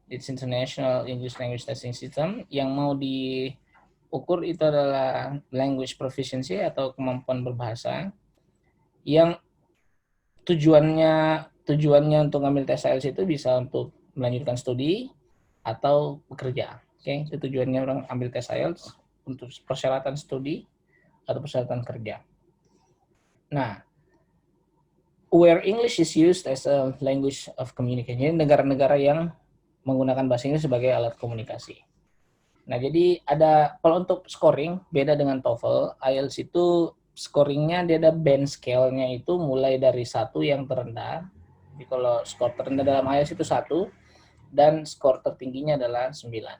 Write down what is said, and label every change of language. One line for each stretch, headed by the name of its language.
English: It's International English Language Testing System.
Indonesian: Yang mau diukur itu adalah language proficiency atau kemampuan berbahasa. Yang tujuannya untuk ngambil tes IELTS itu bisa untuk melanjutkan studi atau bekerja. Oke, itu tujuannya orang ambil tes IELTS untuk persyaratan studi atau persyaratan kerja. Nah,
English: where English is used as a language of communication.
Indonesian: Jadi negara-negara yang menggunakan bahasa Inggris sebagai alat komunikasi. Nah, jadi ada kalau untuk scoring beda dengan TOEFL, IELTS itu scoringnya dia ada band scale-nya itu mulai dari 1 yang terendah. Jadi kalau skor terendah dalam IELTS itu 1 dan skor tertingginya adalah 9.